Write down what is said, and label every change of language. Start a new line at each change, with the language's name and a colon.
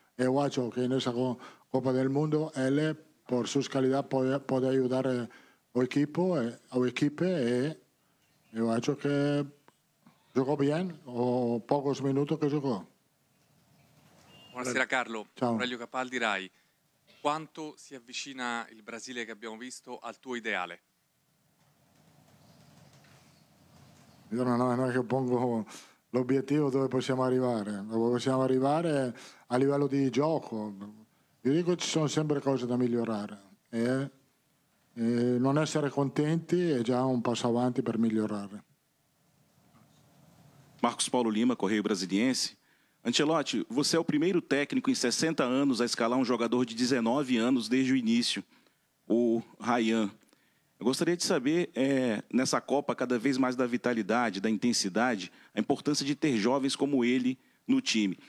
Portuguese: Eu acho que nessa
Spanish: Copa del Mundo,
Portuguese: ele, por suas qualidades, pode ajudar a equipe. E eu acho que jogou bem, ou poucos minutos que jogou.
Italian: Buonasera, Carlo. Ciao. Aurelio Capaldi, Rai. Quanto si avvicina il Brasile che abbiamo visto al tuo ideale? Io non è che pongo l'obiettivo dove possiamo arrivare. Dove possiamo arrivare a livello di gioco. Io dico che ci sono sempre cose da migliorare. E non essere contenti è già un passo avanti per migliorare.
Portuguese: Marcos Paulo Lima, Correio Brasiliense. Ancelotti, você é o primeiro técnico em 60 anos a escalar um jogador de 19 anos desde o início, o Rayan. Eu gostaria de saber, nessa Copa, cada vez mais da vitalidade, da intensidade, a importância de ter jovens como ele no time.